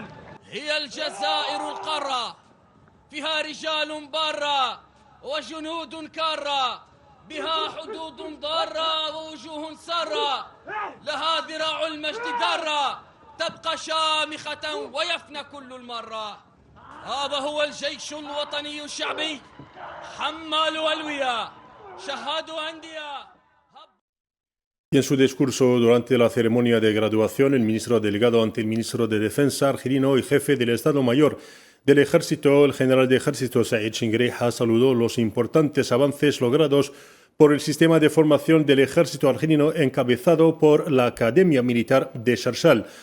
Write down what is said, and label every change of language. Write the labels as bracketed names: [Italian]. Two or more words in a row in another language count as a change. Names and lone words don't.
[Arabic] هي الجزائر القارة، فيها رجال بارة وجنود كارة، بها حدود ضارة ووجوه سارة، لها ذراع المجد دارة، تبقى شامخة ويفنى كل المرة. هذا هو الجيش الوطني الشعبي، حمال ألوية، شهاد أندية. [Spanish] Y en su discurso durante la ceremonia de graduación, el ministro delegado ante el ministro de Defensa argelino y jefe del Estado Mayor del Ejército, el general de Ejército Said Shingreha, saludó los importantes avances logrados por el sistema de formación del Ejército argelino encabezado por la Academia Militar de Sharshal.